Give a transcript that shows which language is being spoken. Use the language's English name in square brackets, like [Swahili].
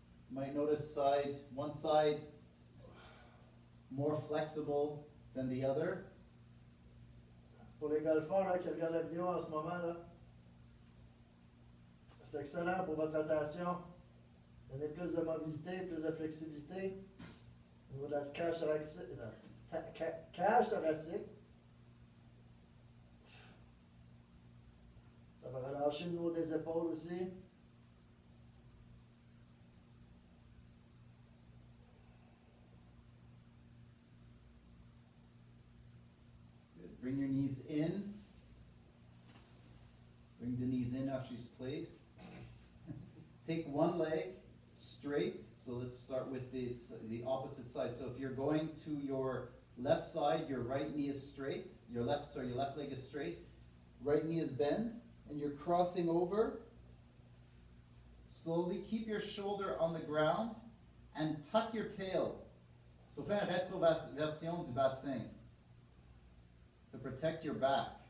[English] Might notice one side more flexible than the other. [French] Pour les golfeurs là, qui regardent la vidéo en ce moment, là, c'est excellent pour votre rotation. Donnez plus de mobilité, plus de flexibilité. Au niveau de la cage thoracique. Cage thoracique. Ça va relâcher le niveau des épaules aussi. [English] Good. Bring your knees in. the knees in after she's played. Take one leg straight. So let's start with the opposite side. So if you're going to your left side, your right knee is straight. Your left leg is straight. Right knee is bent, and you're crossing over. Slowly keep your shoulder on the ground and tuck your tail. [French] So fais une rétroversion du bassin [English] to protect your back.